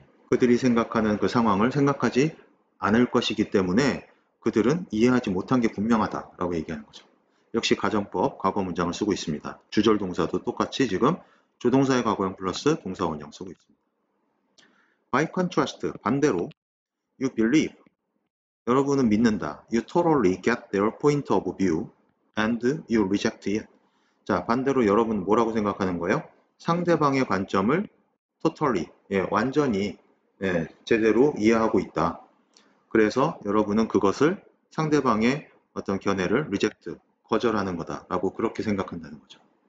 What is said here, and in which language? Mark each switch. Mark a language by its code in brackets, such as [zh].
[ko] 그들이 생각하는 그 상황을 생각하지 않을 것이기 때문에 그들은 이해하지 못한 게 분명하다 라고 얘기하는 거죠. 역시 가정법 과거 문장을 쓰고 있습니다. 주절 동사도 똑같이 지금 조동사의 과거형 플러스 동사 원형 쓰고 있습니다. [en] By contrast, [ko] 반대로 [en] you believe, [ko] 여러분은 믿는다. [en] You totally get their point of view and you reject it. [ko] 자, 반대로 여러분은 뭐라고 생각하는 거예요? 상대방의 관점을 totally, 완전히 제대로 이해하고 있다. 그래서 여러분은 그것을 상대방의 어떤 견해를 reject, 거절하는 거다 라고 그렇게 생각한다는 거죠.